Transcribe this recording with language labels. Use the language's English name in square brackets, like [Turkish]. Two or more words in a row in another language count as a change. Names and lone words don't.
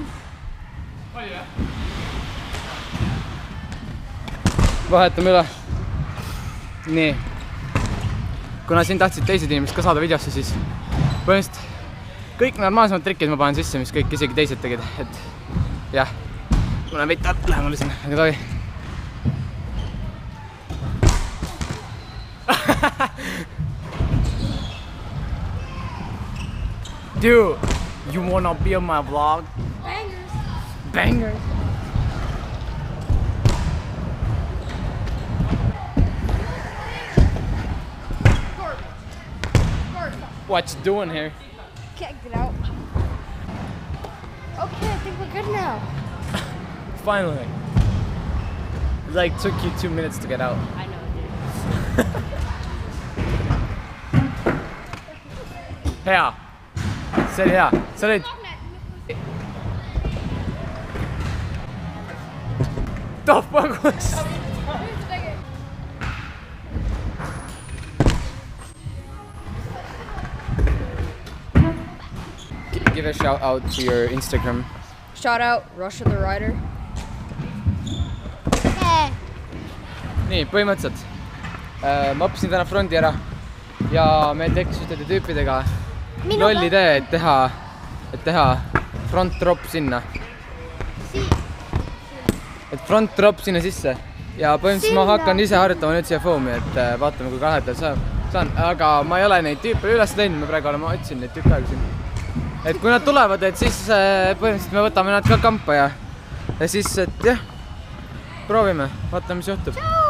[Estonian] Oli jah? Vahetame üle. Nii. Kuna siin tahtsid teised inimesed ka saada videosse, siis põhimõtteliselt kõik normaalsemad trikid ma panen sisse, mis kõik isegi teised tegid. Et jah, ma olen veita lähemale siin, aga tohi. [English] Dude, you wanna be on my vlog? Bangers. Bangers. What you doing here? Can't get out. Okay, I think we're good now. Finally. It like took you 2 minutes to get out. I know it did. [Estonian] Hea. See oli hea. Sa olid... Tohpagus! [English] Give a shout out to your Instagram. Shout out Russia the Rider. [Estonian] Nii, põhimõtteliselt. Ma õppisin täna frondi ära ja meil tekkis ühtede tüüpidega loll idee, et teha [English] front drop [Estonian] sinna. Et [English] front drop [Estonian] sinna sisse. Ja põhimõtteliselt ma hakkan ise harjutama nüüd siia foami, et vaatame kui kahedal saan. Aga ma ei ole neid tüüpe üles teinud, ma praegu olen otsin neid tükk aega siin. Et kui nad tulevad, et siis põhimõtteliselt me võtame nad ka kampa ja siis, et jah, proovime, vaatame, mis juhtub.